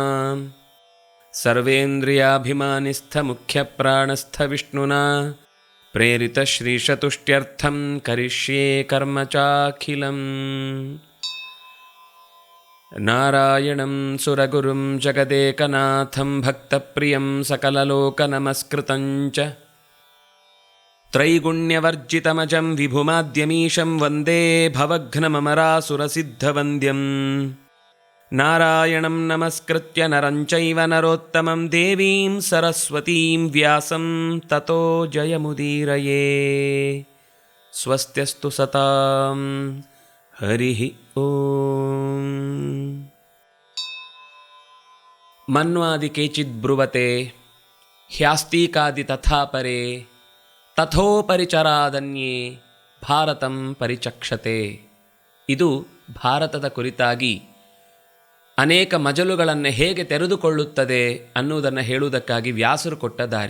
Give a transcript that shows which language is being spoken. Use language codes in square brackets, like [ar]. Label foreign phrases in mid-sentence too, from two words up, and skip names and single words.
[sa] ಸರ್ವೇಂದ್ರಿಯಾಭಿಮಾನಿಸ್ಥಮುಖ್ಯಪ್ರಾಣಸ್ಥ ವಿಷ್ಣುನಾ ಪ್ರೇರಿತಶ್ರೀಶತುಷ್ಟ್ಯರ್ಥಂ ಕರಿಷ್ಯೇ ಕರ್ಮ ಚಾಖಿಲಂ. ನಾರಾಯಣಂ ಸುರಗುರುಂ ಜಗದೇಕನಾಥಂ ಭಕ್ತಪ್ರಿಯಂ ಸಕಲಲೋಕನಮಸ್ಕೃತಂಚ ತ್ರೈಗುಣ್ಯವರ್ಜಿತಮಜಂ ವಿಭುಮಾದ್ಯಮೀಶಂ ವಂದೇ ಭವಘ್ನಮರಾಸುರಸಿದ್ಧವಂದ್ಯಂ. ನಾರಾಯಣಂ ನಮಸ್ಕೃತ್ಯ ನರಂ ಚೈವ ನರೋತ್ತಮಂ ದೇವೀಂ ಸರಸ್ವತೀಂ ವ್ಯಾಸಂ ತತೋ ಜಯಮುದೀರಯೇ. ಸ್ವಸ್ತ್ಯಸ್ತು ಸತಾಂ ಹರಿ ಓಂ. ಮನ್ವಾದಿ ಕೇಚಿದ್ ಬ್ರುವತೆ ಹ್ಯಾಸ್ತೀಕಾದಿ ತಥಾಪರೆ ತಥೋಪರಿಚರಾದನ್ಯೇ ಭಾರತಂ ಪರಿಚಕ್ಷತೆ. [kn] ಇದು ಭಾರತದ ಕುರಿತಾಗಿ ಅನೇಕ ಮಜಲುಗಳನ್ನು ಹೇಗೆ ತೆರೆದುಕೊಳ್ಳುತ್ತದೆ ಅನ್ನುವುದನ್ನು ಹೇಳುವುದಕ್ಕಾಗಿ ವ್ಯಾಸರು ಕೊಟ್ಟ ದಾರಿ.